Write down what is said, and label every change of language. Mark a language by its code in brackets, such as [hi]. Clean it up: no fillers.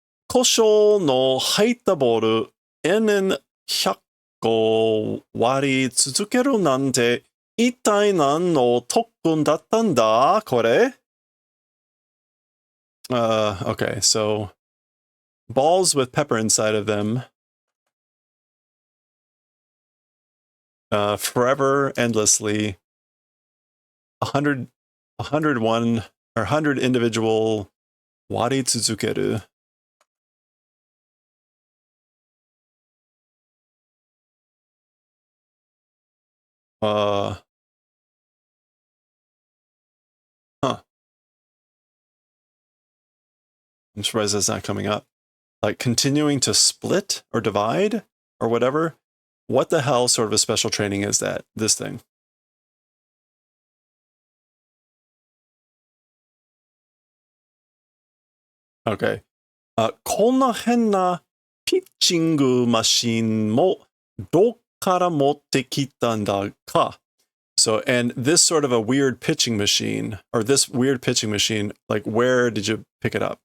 [ja] Kosho no haitta boru enen 100個割り続けるなんて一体何の特訓だったんだこれ? [en] Okay, so balls with pepper inside of them. Forever, endlessly. 101 or 100 individual [ja] wari tsuzukeru. [en] Huh. I'm surprised that's not coming up. Like continuing to split or divide or whatever. What the hell sort of a special training is that? This thing. Okay. [ja] こんな変なピッチングマシンもどっから持ってきたんだか? [en] So, and this sort of a weird pitching machine, or this weird pitching machine, like where did you pick it up?